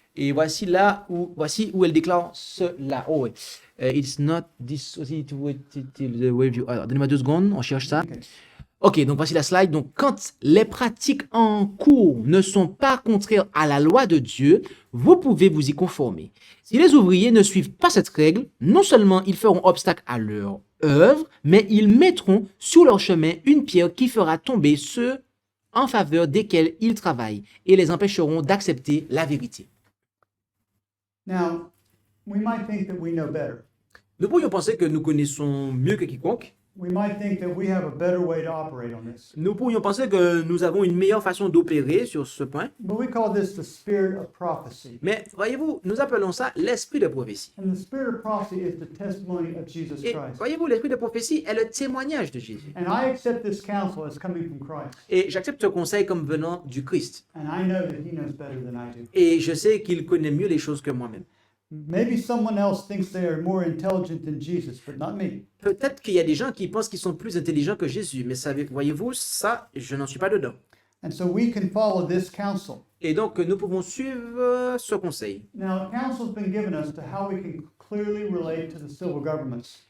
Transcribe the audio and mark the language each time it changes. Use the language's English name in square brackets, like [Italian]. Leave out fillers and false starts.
[French] Et voici où elle déclare cela. Oh, ouais. [English] It's not dissociated till the way you... [French] Alors, donnez-moi 2 secondes, on cherche ça. [English] Okay. [French] Ok, donc voici la slide. Donc, quand les pratiques en cours ne sont pas contraires à la loi de Dieu, vous pouvez vous y conformer. Si les ouvriers ne suivent pas cette règle, non seulement ils feront obstacle à leur œuvre, mais ils mettront sur leur chemin une pierre qui fera tomber ceux en faveur desquels ils travaillent et les empêcheront d'accepter la vérité. [English] Now, we might think that we know better. [French] Nous pourrions penser que nous connaissons mieux que quiconque. [English] We might think that we have a better way to operate on this. [French] Nous pourrions penser que nous avons une meilleure façon d'opérer sur ce point. [English] But we call this the spirit of prophecy. [French] Mais voyez-vous, nous appelons ça l'esprit de prophétie. [English] And the spirit of prophecy is the testimony of Jesus [French] Et [English] Christ. [French] voyez-vous, l'esprit de prophétie est le témoignage de Jésus. [English] And I accept this counsel as coming from Christ. [French] Et j'accepte ce conseil comme venant du Christ. [English] And I know that he knows better than I do. [French] Et je sais qu'il connaît mieux les choses que moi-même. [English] Maybe someone else thinks they are more intelligent than Jesus, but not me. [French] Peut-être qu'il y a des gens qui pensent qu'ils sont plus intelligents que Jésus, mais voyez-vous, ça, je n'en suis pas dedans. [English] And so we can follow this counsel. [French] Et donc, nous pouvons suivre ce conseil. [English] Now, counsel has been given us to how we can clearly relate to the civil governments.